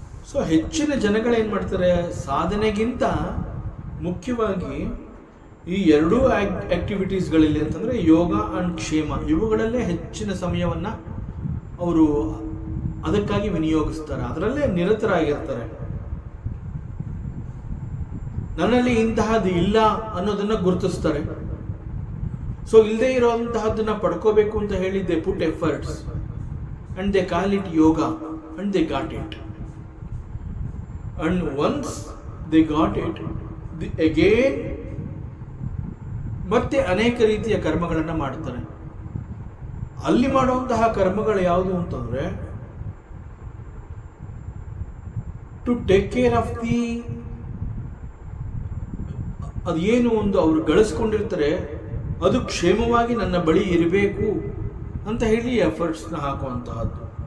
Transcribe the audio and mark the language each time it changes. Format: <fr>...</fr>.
<kn>So ಹೆಚ್ಚಿನ ಜನಗಳೇನು ಮಾಡ್ತಾರೆ, ಸಾಧನೆಗಿಂತ ಮುಖ್ಯವಾಗಿ ಈ ಎರಡೂ ಆಕ್ಟಿವಿಟೀಸ್ಗಳಲ್ಲಿ ಅಂತಂದರೆ ಯೋಗ ಆ್ಯಂಡ್ ಕ್ಷೇಮ, ಇವುಗಳಲ್ಲೇ ಹೆಚ್ಚಿನ ಸಮಯವನ್ನು ಅವರು ಅದಕ್ಕಾಗಿ ವಿನಿಯೋಗಿಸ್ತಾರೆ, ಅದರಲ್ಲೇ ನಿರತರಾಗಿರ್ತಾರೆ. ನನ್ನಲ್ಲಿ ಇಂತಹದ್ದು ಇಲ್ಲ ಅನ್ನೋದನ್ನು ಗುರುತಿಸ್ತಾರೆ. ಸೊ ಇಲ್ಲದೆ ಇರೋಂತಹದ್ದನ್ನು ಪಡ್ಕೋಬೇಕು ಅಂತ ಹೇಳಿ</kn> <en>They put efforts and they call it yoga and they got it. And once they got it, again</en> <kn>ಮತ್ತೆ ಅನೇಕ ರೀತಿಯ ಕರ್ಮಗಳನ್ನು ಮಾಡ್ತಾರೆ. ಅಲ್ಲಿ ಮಾಡುವಂತಹ ಕರ್ಮಗಳು ಯಾವುದು ಅಂತಂದ್ರೆ,</kn> <en>to take care of the,</en> <kn>ಅದೇನು ಒಂದು ಅವರು ಗಳಿಸ್ಕೊಂಡಿರ್ತಾರೆ ಅದು ಕ್ಷೇಮವಾಗಿ ನನ್ನ ಬಳಿ ಇರಬೇಕು ಅಂತ ಹೇಳಿ ಎಫರ್ಟ್ಸ್ನ ಹಾಕುವಂತಹದ್ದು.</kn>